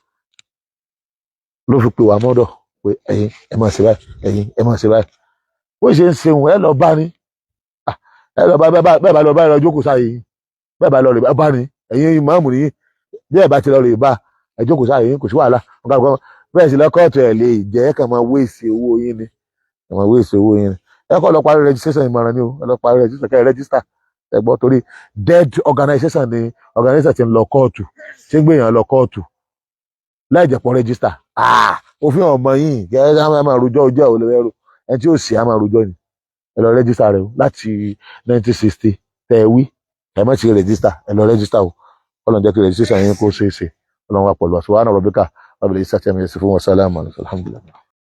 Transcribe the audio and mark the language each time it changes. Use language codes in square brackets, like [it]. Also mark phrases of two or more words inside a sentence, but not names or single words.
[yo] ló fi pè wá mọ́dọ̀ pé ẹ̀yin ẹ máa ṣe báyìí ẹ̀yin ẹ máa ṣe báyìí bó ṣe ń ṣeun ẹ lọ bá ní ẹ lọ bá bẹ́ẹ̀ bá lọ bá ẹ lọ jókòó sáyé yín bẹ́ẹ̀ bá lọ rè bá ní ẹ̀yin ìmáàmù nìyí bí ẹ bá ti lọ rè bá ẹ jókòó sáyé yín kò sí wàhálà bẹ́ẹ̀ sì lọ́kọ̀ọ̀tù ẹ̀ lè jẹ́ kàn máa wéèsì owó yín ni kàn máa wéèsì owó yín ni ẹ kọ́ lọ parí registration ìmọ̀ràn ni o ẹ lọ parí registration kẹ́ ẹ register ẹ gbọ́ torí [en] dead organization [yo] ni organization ti ń lọ kóòtù tí ń gbìyànjú lọ kóòtù láì jẹ́ pọ̀ register òfin ọmọ yìí kẹ́ ẹ máa rojọ́ ojú àwọn olówó ẹni tí ó sì á máa rojọ́ ni ẹ lọ register rẹ o láti 1960 tẹ ẹ wí ẹ má ti register ẹ lọ register o ọlọ́run jẹ́ kí registration yín kó ṣeé ṣe ọlọ́run wà pẹ̀lú wa [ar] سبحان ربك رب العزة عما يصفون وسلام الحمد لله.